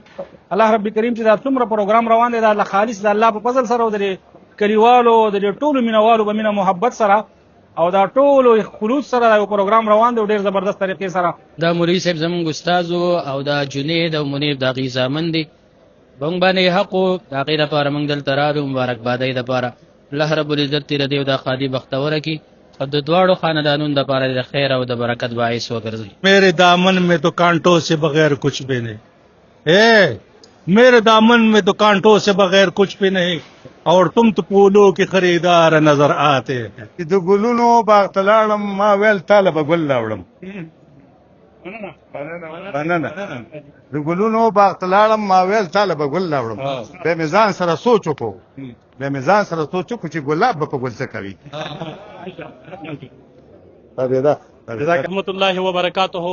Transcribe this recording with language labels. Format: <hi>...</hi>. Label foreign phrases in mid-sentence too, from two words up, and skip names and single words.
<ps>الله رب کریم چې دا څومره پروګرام روان دی دا خالص د الله په فضل سره او د کلیوالو د ټولو مینوالو په مینه محبت سره او دا ټولو خلوص سره یو پروګرام روان دی ډېر زبردست طریقې سره. دا مولوي صاحب زمونږ استاد او دا جنید او منیب د هغې زامن دي، بنګ باندې حق و د هغې دپاره موږ دلته راغلو مبارکبادۍ دپاره. الله رب العزت دې د دا خادي بختوره کړي او د دواړو خاندانونو دپاره د خیر او د برکت باعث وګرځي.</ps> <ur>میرے دامن میں تو کانٹوں سے بغیر کچھ بھی نہیں، میرے دامن میں تو کانٹوں سے بغیر کچھ بھی نہیں اور تم تو پھولوں کے خریدار نظر آتے ہیں.</ur> <ps>د ګلونو باغ ته لاړم ما ویل تاله به ګل راوړم، د ګلونو باغ ته لاړم ما ویل تاله به ګل راوړم. بیا مې ځان سره سوچ وکړو چې ګلاب به په ګل څه کوي.</ps> <ar>رحمت الله وبرکاته.</ar>